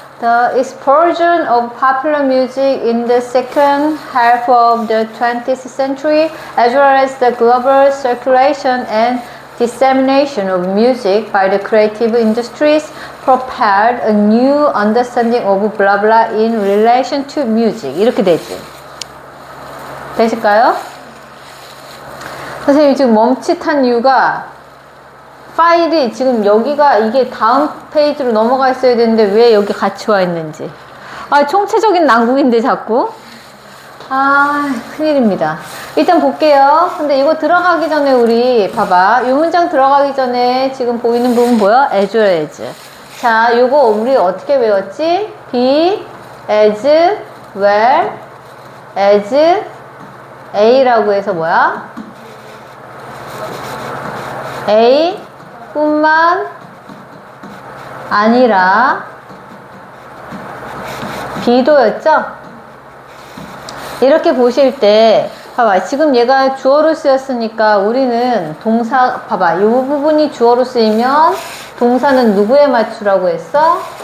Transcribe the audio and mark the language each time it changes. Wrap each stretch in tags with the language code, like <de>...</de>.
<en>The explosion of popular music in the second half of the 20th century, as well as the global circulation and dissemination of music by the creative industries, propelled a new understanding of blah blah in relation to music.</en> <ko>이렇게 되지. 되실까요? 선생님이 지금 멈칫한 이유가 파일이 지금 여기가 이게 다음 페이지로 넘어가 있어야 되는데 왜 여기 같이 와 있는지. 총체적인 난국인데 자꾸. 큰일입니다. 일단 볼게요. 근데 이거 들어가기 전에 우리 봐봐. 이 문장 들어가기 전에 지금 보이는 부분 뭐야?</ko> <en>as well as.</en> <ko>자, 요거 우리 어떻게 외웠지?</ko> <en>be as well as A</en> <ko>라고 해서 뭐야? A 뿐만 아니라 B도였죠? 이렇게 보실 때 봐봐, 지금 얘가 주어로 쓰였으니까 우리는 동사, 봐봐, 이 부분이 주어로 쓰이면 동사는 누구에 맞추라고 했어?</ko>